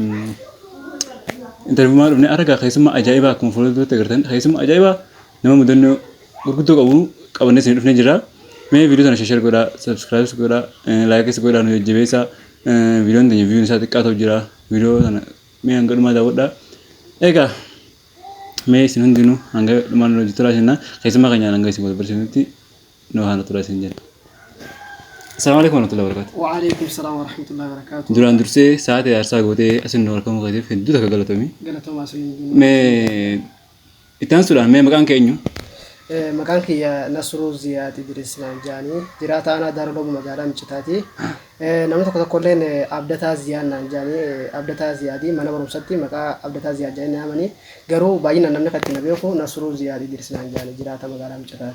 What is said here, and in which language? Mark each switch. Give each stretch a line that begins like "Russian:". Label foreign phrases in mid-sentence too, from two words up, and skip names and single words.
Oromo: interviiwwan dhufnee argaa keessumaa ajaa'ibaa akkuma fuulduratti agartan keessumaa ajaa'ibaa nama mudannoo gurguddoo qabannee isin dhufnee jira mee viidiyoo tana sheer godhaa subscribe godhaa laayik godhaa nu jajjabeessaa viidiyoon tanya viidiyoon isaa xiqqaa ta'u jira viidiyoo tana mee hanga dhumaa daawwadhaa egaa mee isin hundinuu hanga dhumaan hojii turaa jenna keessumaa keenyaan hanga isin wal barsiisutti nu haana turaa isin jenna.
Arabic: السلام عليكم ورحمة الله وبركاته. وعليكم السلام ورحمة الله وبركاته.
Oromo: Duraan dursee sa'aatii aarsaa gootee asin nu harka mukaatiif hedduu takka galatoomi. Galatoomaa sun mee itti aansuudhaan mee maqaan keenyu maqaan kiyya Nasruu Ziyaad Idris Naanjaanii jiraata aanaa Daaroo magaalaa Micitaati. Namni tokkolleen Abdataa Ziyaad Naanjaanii Abdataa Ziyaadii mana barumsaatti maqaa Abdataa Ziyaad jedhanii yaamanii garuu baay'inaan namni kan ittiin beeku Nasruu Ziyaad Idris Naanjaanii jiraata magaalaa Micitaati.